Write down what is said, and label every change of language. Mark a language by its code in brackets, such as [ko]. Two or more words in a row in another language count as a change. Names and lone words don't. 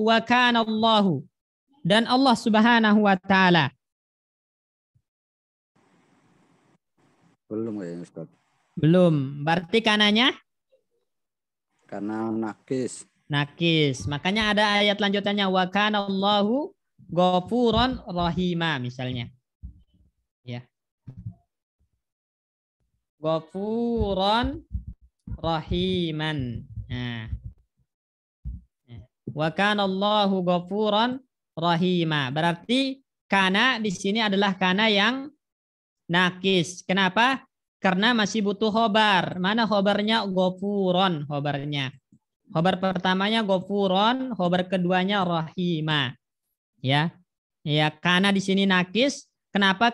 [ar] Wa kanallahu. [id] Dan Allah [ar] Subhanahu wa taala. [id] Belum ya, Ustaz. Belum. Berarti kananya Karena nakis. nakis. Makanya ada ayat lanjutannya [ar] wa kanallahu ghafuran rahima [id] misalnya. Ya. [ar] Ghafuran rahiman. [id] Nah. [ar] Wa kanallahu ghafuran rahima. [id] Berarti kana di sini adalah kana yang nakis. Kenapa? Karena masih butuh khobar. Mana khobarnya? Ghafuron khobarnya. Khobar pertamanya ghafuron, khobar keduanya rahima. Ya. Ya, kana di sini nakis. Kenapa?